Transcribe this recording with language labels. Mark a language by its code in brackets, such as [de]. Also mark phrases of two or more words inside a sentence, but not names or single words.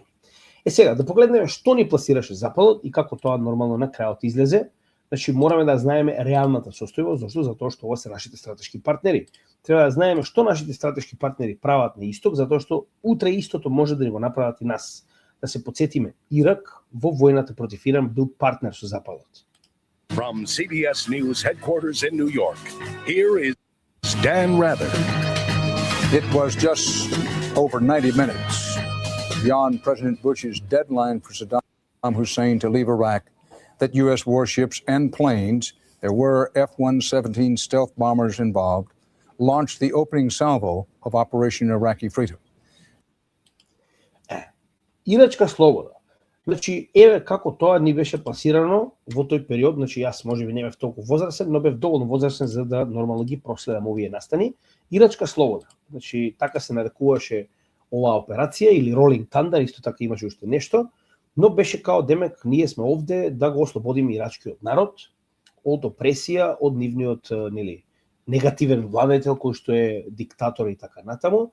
[mk] Сега, да погледнеме што ни пласираше Западот и како тоа нормално на крајот излезе. Значи, мораме да знаеме реалната состојба, зашто? Затоа што ова се нашите стратешки партнери. Треба да знаеме што нашите стратешки партнери прават на исток, затоа што утре истото може да ни го направат и нас. Да се потсетиме, Ирак во војната против Иран бил партнер со Западот. [en] From CBS News headquarters in New York, here is Dan Rather. It was just over 90 minutes beyond President Bush's deadline for Saddam Hussein to leave Iraq that U.S. warships and planes, there were F-117 stealth bombers involved, launched the opening salvo of Operation Iraqi Freedom. [mk] Ирачка слобода Значи, еве како тоа ни беше пласирано во тој период, значи јас можеби не бев толку возрастен, но бев доволно возрастен за да нормално ги проследам овие настани. Ирачка слобода. Значи, така се нарекуваше оваа операција или Rolling Thunder, исто така имаше уште нешто, но беше као демек ние сме овде да го ослободиме ирачкиот народ од опресија, од нивниот негативен владетел кој што е диктатор и така натаму.